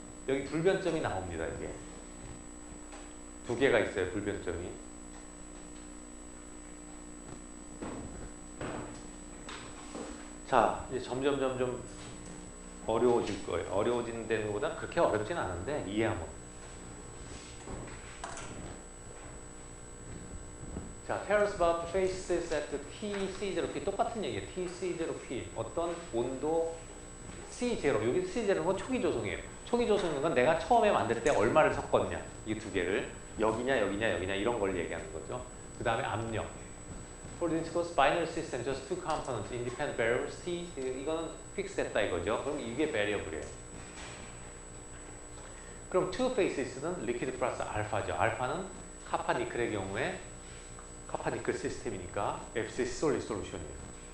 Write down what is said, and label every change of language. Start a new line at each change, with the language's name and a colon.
Korean: 여기 불변점이 나옵니다, 이게. 두 개가 있어요, 불변점이. 자, 이제 점점 어려워질 거예요. 어려워지는 데는 보다 그렇게 어렵진 않은데 이해하면. 자,
English: tell us about the phases at T0P.
Korean: 똑같은 얘기예요. T0P. 어떤 온도 C0. 여기 C0는 건 초기 조성이에요. 초기 조성인 건 내가 처음에 만들 때 얼마를 섞었냐. 이 두 개를. 여기냐, 여기냐, 여기냐 이런 걸 얘기하는 거죠. 그 다음에 압력.
English: For this goes binary system, just two components, independent variables.
Korean: T, 이거는 fix 됐다 이거죠. 그럼 이게 variable이에요. 그럼 two phases는 liquid 플러스 알파죠. 알파는 카파 니클의 경우에 카파 니클 시스템이니까 FCC solid solution이에요.